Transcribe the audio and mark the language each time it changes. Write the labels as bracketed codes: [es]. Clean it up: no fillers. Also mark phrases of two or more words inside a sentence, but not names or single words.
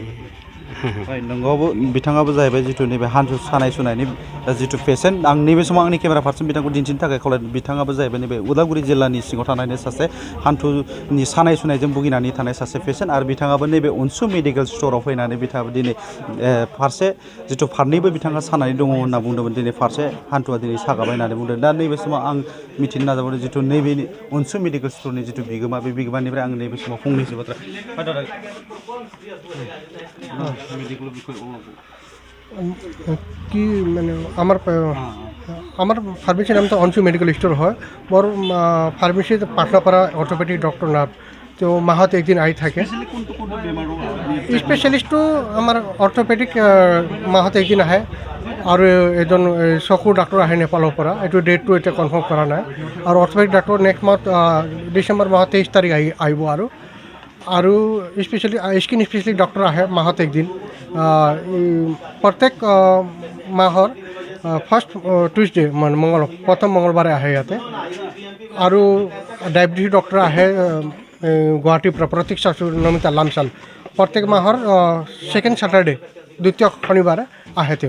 [brx] नोंगौबो बिथाङाबो जाहैबाय जिथु नैबे हान्थु सानाय सुनायनि जिथु पेसेन्ट आं नैबे समाव आंनि केमेरा फारसे बिथांखौ दिन्थिनो थाखाय खावलायदों बिथाङाबो जाहैबाय नैबे उदालगुरि जिल्लानि सिङाव थानायनि सासे हान्थुनि सानाय सुनायजों भुगिनानै थानाय सासे पेसेन्ट आरो बिथाङाबो नैबे अनसु मेडिकेल स्ट'राव फैनानै बिथाङाबो दिनै फारसे जिथु फारनैबो बिथाङा सानानै दङ होनना बुंदोंमोन दिनै फारसे हान्थुआ दिनै सागाबाय होननानै बुंदों दा नैबे समाव आं मिथिनो नाजाबावदों जिथु नैबे अनसु मेडिकेल स्ट'रनि जिथु बिगोमा बे बिगोमानिफ्राय आं नैबे समाव फंनैसो बाथ्रा [as] কি মানে আমার ফার্মেসির নাম তো অনসু মেডিকেল স্টোর হয় মোর ফার্মেসিতে পাটনাপাড়া [en] orthopedic doctor [as] নাথ তো মাহত একদিন আহি থাকে স্পেশালিস্টটো আমার অর্থোপেডিক মাহত একদিন আহে আৰু এজন চকুৰ ডাক্তৰ আহে নেপালৰ পৰা এইটো ডেটটো এতিয়া কনফাৰ্ম কৰা নাই আৰু অৰ্থোপেডিক ডাক্তৰ [en] next month [as] ডিচেম্বৰ মাহত 23 তাৰিখ আহিব আৰু [en] specially skin specialist doctor [as] আহে মাহত একদিন প্ৰত্যেক মাহৰ [en] first Tuesday [as] মানে প্ৰথম মঙলবাৰে আহে ইয়াতে আৰু [en] diabetes doctor [as] আহে গুৱাহাটীৰ পৰা প্ৰতীক্ষা নমিতা লামচাল প্ৰত্যেক মাহৰ [en] second Saturday [as] দ্বিতীয় শনিবাৰে আহে তেওঁ